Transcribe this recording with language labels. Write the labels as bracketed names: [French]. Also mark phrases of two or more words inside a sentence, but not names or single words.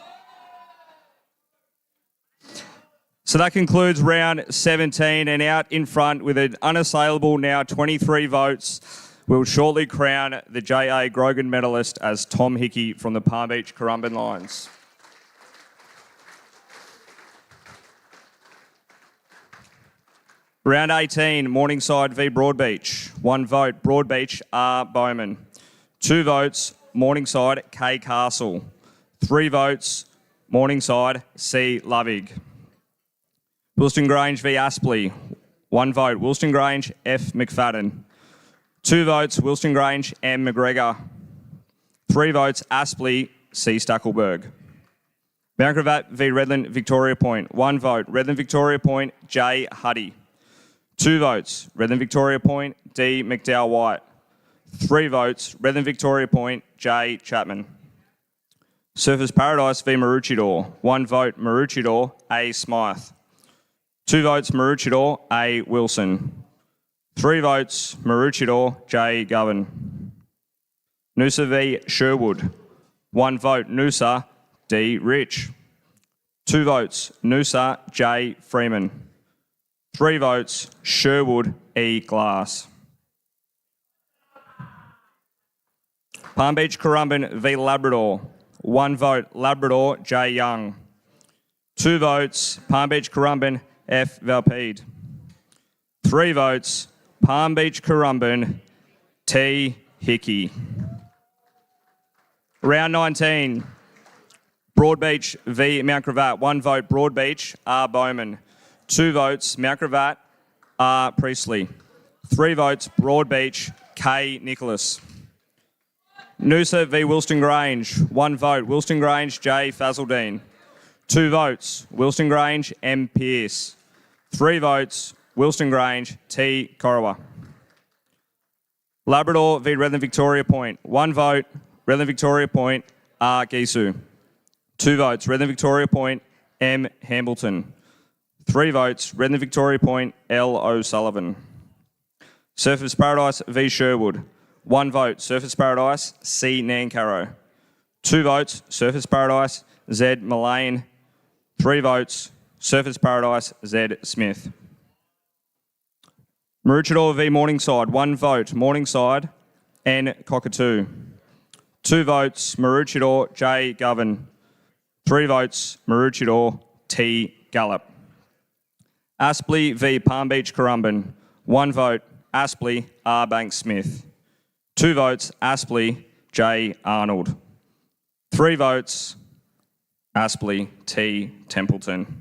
[English] So that concludes round 17, and out in front with an unassailable now 23 votes, we'll shortly crown the J.A. Grogan medalist as Tom Hickey from the Palm Beach Currumbin Lions. Round 18, Morningside v Broadbeach. 1 vote, Broadbeach R. Bowman. 2 votes, Morningside K. Castle. 3 votes, Morningside C. Lovig. Wilston Grange v Aspley. 1 vote, Wilston Grange F. McFadden. 2 votes, Wilston Grange M. McGregor. 3 votes, Aspley C. Stackelberg. Mount Gravatt v Redland Victoria Point. 1 vote, Redland Victoria Point J. Huddy. 2 votes, Redland Victoria Point D. McDowell White. 3 votes, Redland Victoria Point J. Chapman. Surfers Paradise v Maroochydore. 1 vote, Maroochydore A. Smythe. 2 votes, Maroochydore A. Wilson. 3 votes, Maroochydore J. Govan. Noosa v Sherwood. 1 vote, Noosa D. Rich. 2 votes, Noosa J. Freeman. 3 votes, Sherwood E. Glass. Palm Beach Currumbin v Labrador. 1 vote, Labrador, J. Young. 2 votes, Palm Beach Currumbin, F. Valpede. 3 votes, Palm Beach Currumbin, T. Hickey. Round 19, Broadbeach v Mount Gravatt. 1 vote, Broadbeach, R. Bowman. 2 votes, Mount Gravatt, R. Priestley. 3 votes, Broadbeach, K. Nicholas. Noosa v Wilston Grange. 1 vote, Wilston Grange, J. Fazaldine. 2 votes, Wilston Grange, M. Pearce. 3 votes, Wilston Grange, T. Corowa. Labrador v Redland Victoria Point. 1 vote, Redland Victoria Point, R. Gisu. 2 votes, Redland Victoria Point, M. Hambleton. 3 votes, Redland Victoria Point, L. O'Sullivan. Surfers Paradise v Sherwood. 1 vote, Surfers Paradise, C. Nancarrow. 2 votes, Surfers Paradise, Z. Mullane. 3 votes, Surfers Paradise, Z. Smith. Maroochydore v Morningside. 1 vote, Morningside, N. Cockatoo. 2 votes, Maroochydore, J. Govan. 3 votes, Maroochydore, T. Gallup. Aspley v Palm Beach Currumbin. 1 vote, Aspley, R. Banks Smith. 2 votes, Aspley, J. Arnold. 3 votes, Aspley, T. Templeton.